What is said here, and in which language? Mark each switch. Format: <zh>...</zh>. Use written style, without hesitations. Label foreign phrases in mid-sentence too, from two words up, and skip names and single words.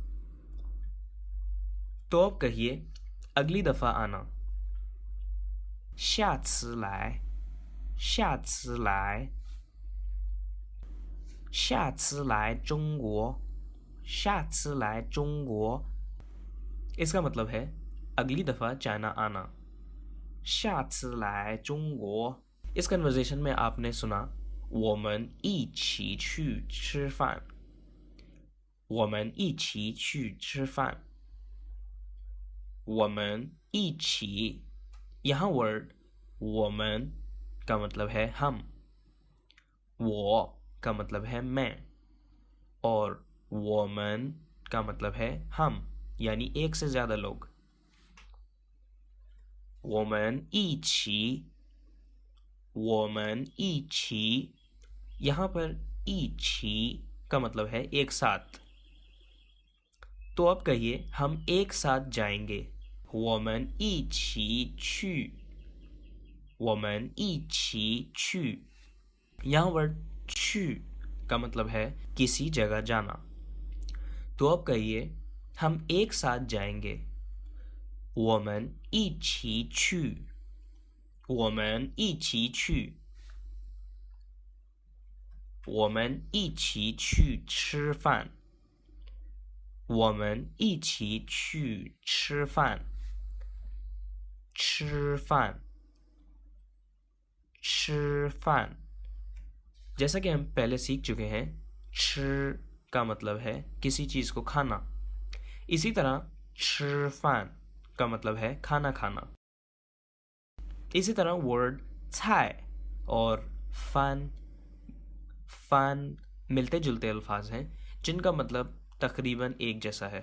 <ur>تو اب کہیے اگلی دفعہ آنا.</ur> <zh>下次来，下次来，下次来中国，下次来中国।</zh> <ur>اس کا مطلب ہے اگلی دفعہ چائنا آنا.</ur> <zh>下次来中国।</zh> <ur>اس کنورسیشن میں آپ نے سنا</ur> <zh>我们一起去吃饭，我们一起去吃饭，我们一起,</zh> <ur>یہاں ورڈ 我们 کا مطلب ہے ہم، 我 کا مطلب ہے میں اور 我们 کا مطلب ہے ہم، یعنی ایک سے زیادہ لوگ.</ur> <zh>我们一起，我们一起,</zh> <ur>یہاں پر 一起 کا مطلب ہے ایک ساتھ. تو اب کہیے ہم ایک ساتھ جائیں گے.</ur> <zh>我们一起去，我们一起去,</zh> <ur>یہاں ورڈ 去 کا مطلب ہے کسی جگہ جانا. تو اب کہیے ہم ایک ساتھ جائیں گے.</ur> <zh>我们一起去，我们一起去，我们一起去吃饭，我们一起去吃饭，吃饭，吃饭।</zh> <ur>جیسا کہ ہم پہلے سیکھ چکے ہیں 吃 کا مطلب ہے کسی چیز کو کھانا. اسی طرح 吃饭 کا مطلب ہے کھانا کھانا. اسی طرح ورڈ چھائے اور فان فان ملتے جلتے الفاظ ہیں جن کا مطلب تقریباً ایک جیسا ہے.</ur>